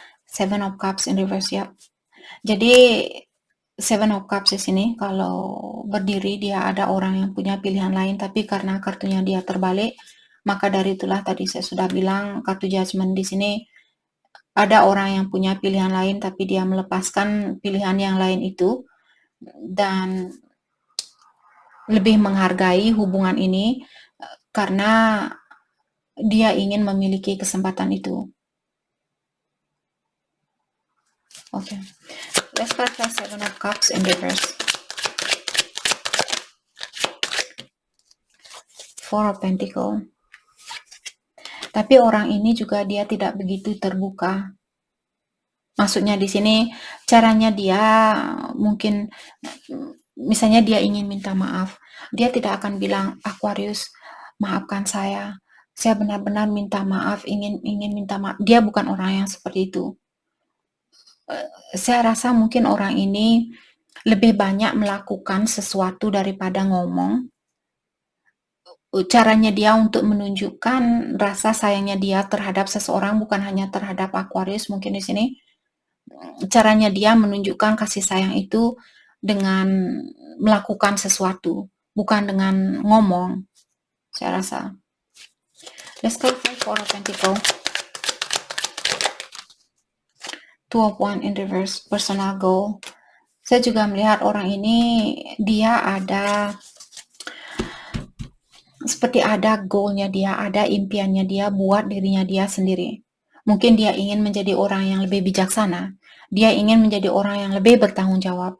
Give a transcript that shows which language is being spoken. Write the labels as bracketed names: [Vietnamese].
[English] Seven of Cups in reverse, ya. [Indonesian] Jadi Seven of Cups di sini, kalau berdiri dia ada orang yang punya pilihan lain, tapi karena kartunya dia terbalik, maka dari itulah tadi saya sudah bilang kartu Judgment di sini ada orang yang punya pilihan lain, tapi dia melepaskan pilihan yang lain itu dan lebih menghargai hubungan ini karena dia ingin memiliki kesempatan itu. Okay. [English] Let's start with Seven of Cups in reverse. Four of Pentacles. [Indonesian] Tapi orang ini juga dia tidak begitu terbuka. Maksudnya di sini caranya dia mungkin misalnya dia ingin minta maaf. Dia tidak akan bilang, Aquarius, maafkan saya benar-benar minta maaf, ingin minta maaf. Dia bukan orang yang seperti itu. Saya rasa mungkin orang ini lebih banyak melakukan sesuatu daripada ngomong. Caranya dia untuk menunjukkan rasa sayangnya dia terhadap seseorang, bukan hanya terhadap Aquarius mungkin di sini. Caranya dia menunjukkan kasih sayang itu dengan melakukan sesuatu, bukan dengan ngomong, saya rasa. [English] Let's go for Four of Pentacles. Two of Wands in reverse, personal goal. [Indonesian] Saya juga melihat orang ini, dia ada seperti ada goal-nya dia, ada impiannya dia buat dirinya dia sendiri. Mungkin dia ingin menjadi orang yang lebih bijaksana. Dia ingin menjadi orang yang lebih bertanggung jawab.